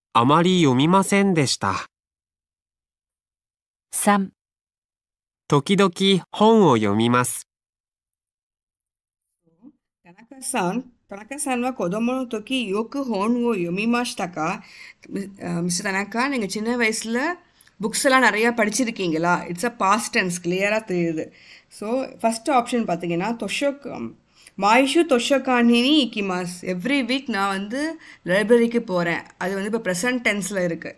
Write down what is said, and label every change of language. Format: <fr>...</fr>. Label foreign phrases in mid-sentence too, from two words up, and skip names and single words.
<ja>あまり読みませんでした。 3、時々本を読みます。田中さんは子供の時よく本を読みましたか？</ja> <ta>மிஸ்டர் தனக்கா, நீங்கள் சின்ன வயசில் புக்ஸ் எல்லாம் நிறையா படிச்சிருக்கீங்களா?</ta> <en>It's a past tense,</en> <ta>கிளியராக தெரியுது.</ta> <en>So first option</en> <ta>பார்த்தீங்கன்னா</ta> <ja>毎週 図書館に 行きます.</ja> <en>every week</en> <ta>நான் வந்து லைப்ரரிக்கு போகிறேன். அது வந்து இப்போ</ta> <en>present tense</en> <ta>இருக்குது.</ta>